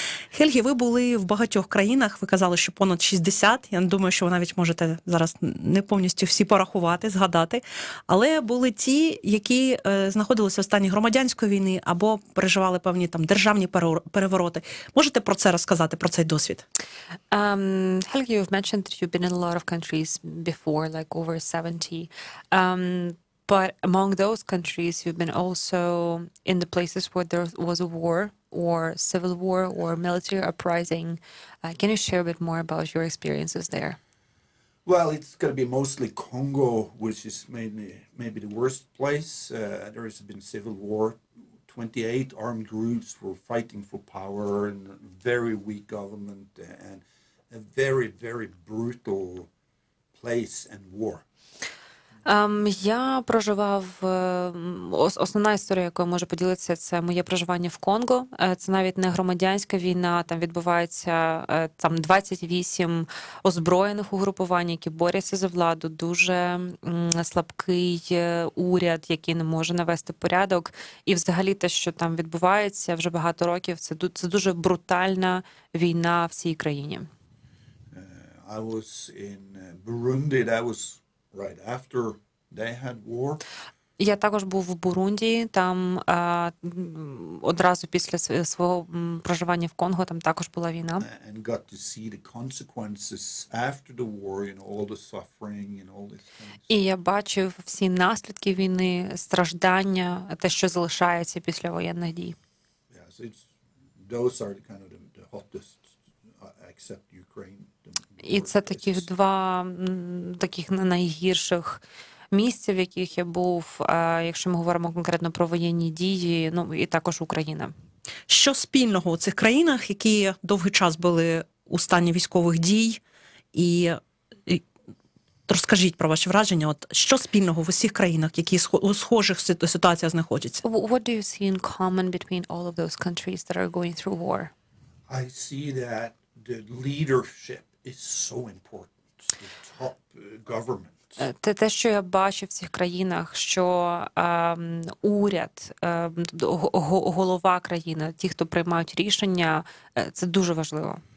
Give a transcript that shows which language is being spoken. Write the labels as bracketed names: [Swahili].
[Ukrainian] Хельгі, ви були в багатьох країнах, ви казали, що понад 60, я думаю, що ви навіть можете зараз не повністю всі порахувати, згадати, але були ті, які знаходилися в стані громадянської війни або переживали певні там державні перевороти. Можете про це розказати, про цей досвід? [English] Хельгі, you've mentioned that you've been in a lot of countries before, like over 70. But among those countries, you've been also in the places where there was a war, or civil war, or military uprising. Can you share a bit more about your experiences there? Well, it's going to be mostly Congo, which is maybe the worst place. There has been civil war. 28 armed groups were fighting for power, and a very weak government, and a very, very brutal place and war. [Ukrainian] Я проживав, основна історія, якою можу поділитися, це моє проживання в Конго. Це навіть не громадянська війна, там відбувається там 28 озброєних угрупувань, які борються за владу, дуже слабкий уряд, який не може навести порядок. І взагалі те, що там відбувається вже багато років, це дуже брутальна війна в цій країні. [English] I was in Burundi, that was right after they had war. [Ukrainian] Я також був в Бурунді, там одразу після свого проживання в Конго, там також була війна. [English] And got to see the consequences after the war, you know, all the suffering and all this. [Ukrainian] І я бачив всі наслідки війни, страждання, те, що залишається після воєнних дій. [English] Yeah, so it's, those are the kind of the hottest, except Ukraine. [Ukrainian] І це таких два таких найгірших місця, в яких я був, якщо ми говоримо конкретно про воєнні дії, ну і також Україна. Що спільного у цих країнах, які довгий час були у стані військових дій? І розкажіть про ваші враження, от що спільного в усіх країнах, які у схожих ситуаціях знаходяться? [English] What do you see in common between all of those countries that are going through war? I see that the leadership is so important, the top government. [Ukrainian] Те, що я бачу в цих країнах, що уряд, голова країни, ті, хто приймають рішення, це дуже важливо.